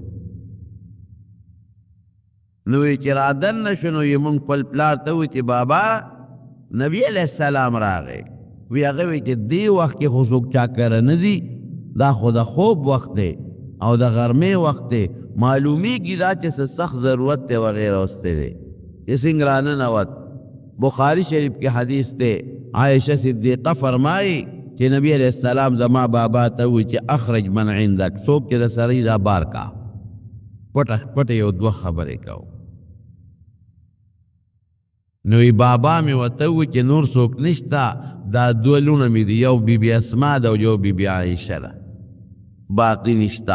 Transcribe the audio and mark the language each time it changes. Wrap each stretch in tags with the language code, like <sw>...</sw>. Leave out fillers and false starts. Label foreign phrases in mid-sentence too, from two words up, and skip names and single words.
<ps>نو یې چې رادننه شو نو یې مونږ خپل پلار ته ووایي چې بابا نبی</ps> <ar>علیہ السلام</ar> <ps>راغی. وی هغه وایي چې دې وخت کې خو څوک چا کره نه ځي، دا خو د خوب وخت دی او د غرمې وخت دی، معلومیږي دا چې څه سخت ضرورت دی وغیره اوستی دی. یې څنګه راننوت. بخاری شریف کې حدیث دی عائشہ صدیقہ</ps> <ur>فرمائی کہ</ur> <ps>نبی</ps> <ar>علیہ السلام</ar> <ps>زما بابا ته وی چې</ps> <ar>اخرج من عندك</ar> <ps>څوک چې د سړي دا بار کا پټه یو دوه خبرې کو. نو بابا مې ورته وی چې نور څوک نشته، دا دوه لونه مې دي، یو بی بی اسما ده او یو بی بی عائشہ ده، باقي نشته.</ps>